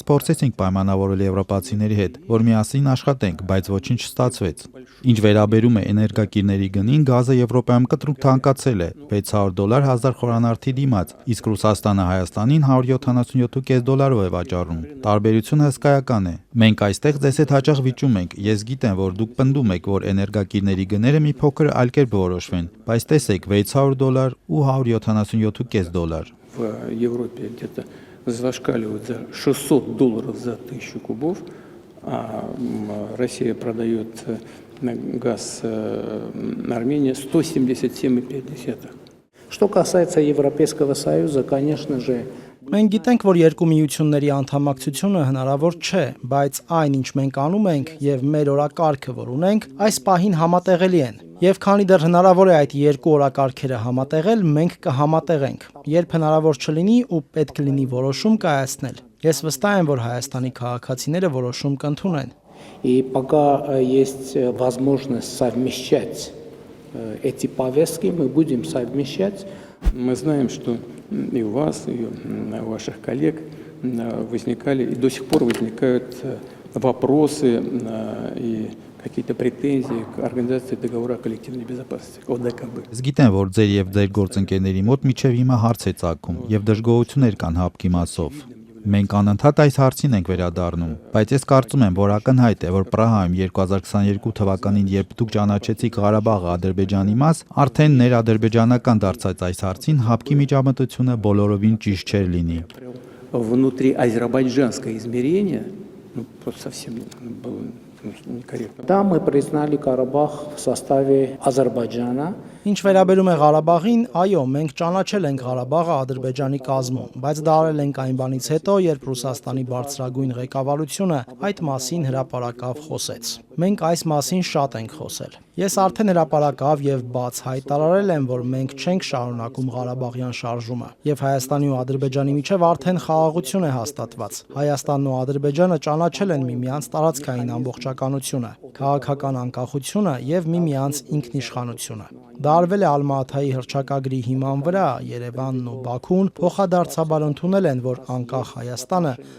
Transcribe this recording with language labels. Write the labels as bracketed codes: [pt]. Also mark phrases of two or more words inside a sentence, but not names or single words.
[hy] փորձեցինք պայմանավորել եվրոպացիների հետ, որ միասին աշխատենք, բայց ոչինչ չստացվեց։ Ինչ վերաբերում է էներգակիրների գնին, գազը Եվրոպայում կտրուկ թանկացել է $600 1000 խորանարդի դիմաց, իսկ Ռուսաստանը Հայաստանին $177.5 է վաճառում։ Տարբերությունը հսկայական է։ Մենք այստեղ ձեզ հետ հաճախ վիճում ենք։ Ես գիտեմ, որ дուք պնդում եք, որ էներգակիրների գները մի փոքր այլ կերպ որոշվեն, բայց տեսեք $600 ու $177.5։ [ru] В Европе где-то зашкаливают за $600 за 1000 кубов, а Россия продает газ Армении 177,5. Что касается Европейского Союза, конечно же, [hy] Մենք գիտենք, որ երկու միությունների անդամակցությունը հնարավոր չէ, բայց այն, ինչ մենք անում ենք եւ մեր օրակարգը, որ ունենք, այս պահին համատեղելի են։ Եվ քանի դեռ հնարավոր է այդ երկու օրակարգերը համատեղել, մենք կհամատեղենք։ Երբ հնարավոր չլինի ու պետք լինի որոշում կայացնել, ես վստահ եմ, որ Հայաստանի քաղաքացիները որոշում կընդունեն։ [ru] и пока есть возможность совмещать эти повестки, мы будем совмещать. Мы знаем, что и у вас, и у ваших коллег возникали, и до сих пор возникают вопросы и какие-то претензии к Организации договора о коллективной безопасности, ОДКБ. [hy] Զգիտեմ, որ ձեր եւ ձեր գործընկերների մոտ միջև հիմա հարց է ծագում եւ դժգոհություններ կան հապկի մասով։ Մենք անընդհատ այս հարցին ենք վերադառնում, բայց ես կարծում եմ, որ ակնհայտ է, որ Պրահայում 2022 թվականին, երբ դուք ճանաչեցիք Ղարաբաղը Ադրբեջանի մաս, արդեն ներադրբեջանական դարձած այս հարցին հապկի միջամտությունը բոլորովին ճիշտ չէր լինի։ [ru] Внутри азербайджанское измерение, просто совсем было некорректно. Да, мы признали Карабах в составе Азербайджана. [hy] Ինչ վերաբերում է Ղարաբաղին, այո, մենք ճանաչել ենք Ղարաբաղը Ադրբեջանի կազմում, բայց դա արել ենք այն բանից հետո, երբ Ռուսաստանի բարձրագույն ղեկավարությունը այդ մասին հրապարակավ խոսեց։ Մենք այս մասին շատ ենք խոսել։ Ես արդեն հրապարակավ եւ բաց հայտարարել եմ, որ մենք չենք շարունակում Ղարաբաղյան շարժումը, եւ Հայաստանի ու Ադրբեջանի միջև արդեն խաղաղություն է հաստատված։ Հայաստանն ու Ադրբեջանը ճանաչել են միմյանց տարածքային ամբողջականությունը, քաղաքական անկախությունը եւ միմյանց ինքնիշխանությունը։ Դա արվել է Ալմա-Աթայի հռչակագրի հիման վրա, Երևանն ու Բաքուն փոխադարձաբար ընդունել են, որ անկախ Հայաստանը